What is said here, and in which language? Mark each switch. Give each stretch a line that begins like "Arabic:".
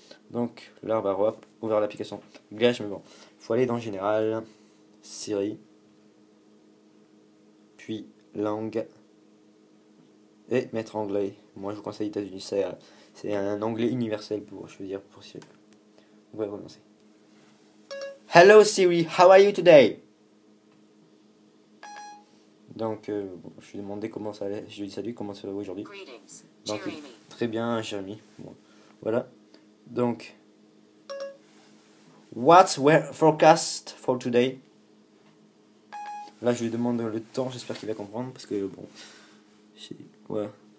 French: Donc, là, on va ouvrir l'application Glash, mais bon, il faut aller dans Général, Siri, puis langue, et mettre anglais. Moi, je vous conseille États-Unis, c'est un anglais universel pour Siri. On va commencer.
English: Hello Siri, how are you today?
French: Donc, je lui ai demandé comment ça allait. Je lui ai dit salut, comment ça va aujourd'hui? Donc, très bien, Jérémy. Bon, voilà.
English: Donc, what's weather forecast for today?
French: Là, je lui demande le temps. J'espère qu'il va comprendre parce que bon, voilà.